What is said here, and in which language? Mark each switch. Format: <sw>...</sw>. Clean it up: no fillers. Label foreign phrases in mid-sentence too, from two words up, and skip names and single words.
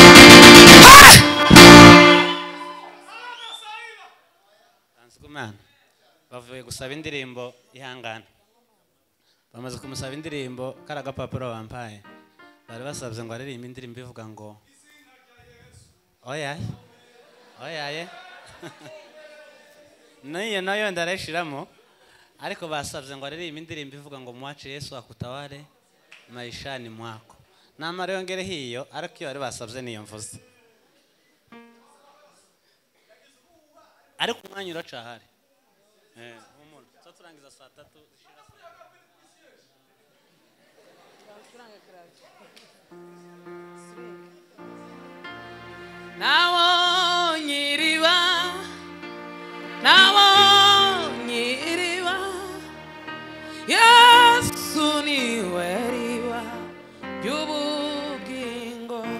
<rw>Anskumana bavuye gusaba indirimbo ihangana, bamaze kumusaba indirimbo kara gapapuro bampaye, bari basabye ngo aririmbe indirimbo ivuga ngo oyaye oyaye nayo ndarashiramo, ariko basabye ngo aririmbe indirimbo ivuga ngo</rw> <sw>mwache Yesu akutawale maishani mwako.</sw> <rw>Namara yongere hiyo, ariko iyo bari basabye niyo mvuze, ariko umwanya uracahari. Umuntu turangiza saa 3 zishira. Nabonye iriba Yesu niwe riba ry'ubugingo.</rw>